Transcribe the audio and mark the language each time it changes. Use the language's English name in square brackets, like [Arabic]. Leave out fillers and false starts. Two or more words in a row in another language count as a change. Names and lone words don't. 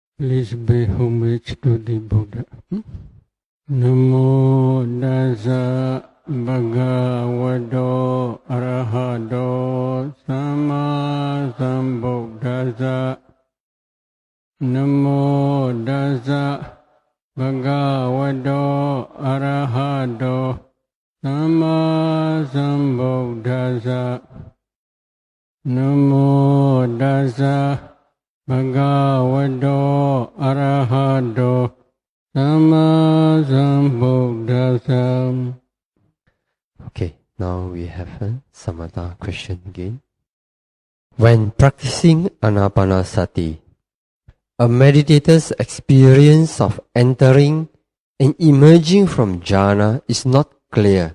[English] Please pay homage to the Buddha. [Pali] Namo Tassa Bhagavato Arahato Samma Sambuddhassa. Namo Tassa Bhagavato Arahato Samma Sambuddhassa. Namo Tassa Bhagavato Arahato Samma Sambuddhassa. [English] Okay, now we have a samatha question again. When practicing anapanasati, a meditator's experience of entering and emerging from jhana is not clear.